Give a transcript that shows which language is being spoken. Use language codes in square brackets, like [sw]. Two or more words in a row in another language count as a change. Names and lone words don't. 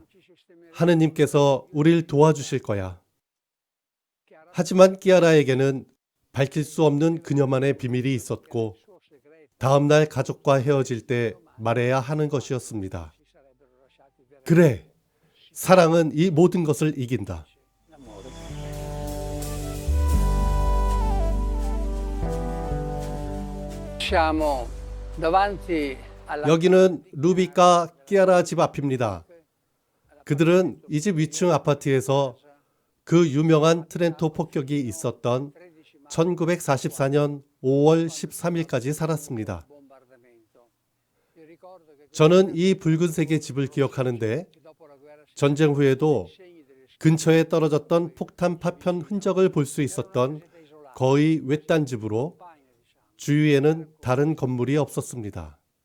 [ko] 하느님께서 우릴 도와주실 거야. 하지만 끼아라에게는 밝힐 수 없는 그녀만의 비밀이 있었고 다음 날 가족과 헤어질 때 말해야 하는 것이었습니다. 그래, 사랑은 이 모든 것을 이긴다. [it] Siamo davanti alla [ko] 여기는 루비과 끼아라 집 앞입니다. 그들은 이 집 위층 아파트에서 그 유명한 트렌토 폭격이 있었던 1944년 5월 13일까지 살았습니다. 저는 이 붉은색의 집을 기억하는데 전쟁 후에도 근처에 떨어졌던 폭탄 파편 흔적을 볼 수 있었던 거의 외딴 집으로 주위에는 다른 건물이 없었습니다.